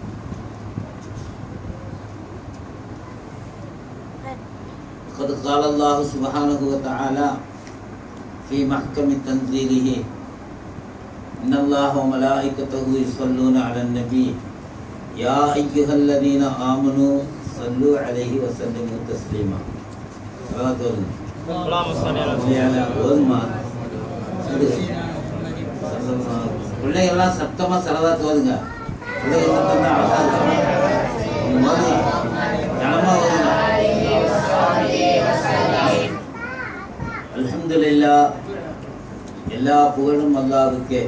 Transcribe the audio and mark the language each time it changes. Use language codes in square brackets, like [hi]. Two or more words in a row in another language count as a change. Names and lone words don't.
[ar] قد قال الله سبحانه وتعالى في محكم تنزيله إن الله وملائكته يصلون على النبي يا أيها الذين آمنوا صلوا عليه وسلموا تسليما. [ta] பிள்ளைகள்லாம் சத்தமா சலவாத்து வருங்க. பிள்ளைகள் சத்தம் தான் அழகா ஜனமா வருங்க. அல்ஹம்துலில்லாஹ், எல்லா புகழும் அல்லாஹ்வுக்கே.